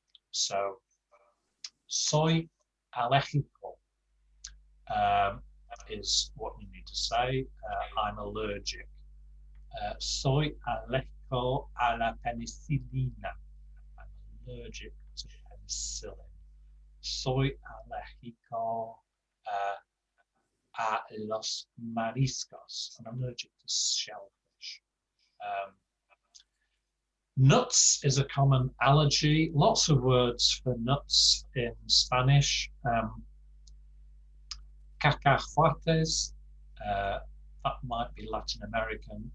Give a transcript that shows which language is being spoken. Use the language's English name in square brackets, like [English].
[English] So, [Spanish] soy alérgico [English] is what you need to say. I'm allergic. [Spanish] Soy alérgico a la penicilina. [English] I'm allergic to penicillin. [Spanish] Soy alérgico a los mariscos. [English] I'm allergic to shellfish. Nuts is a common allergy. Lots of words for nuts in Spanish. Cacahuates, that might be Latin American.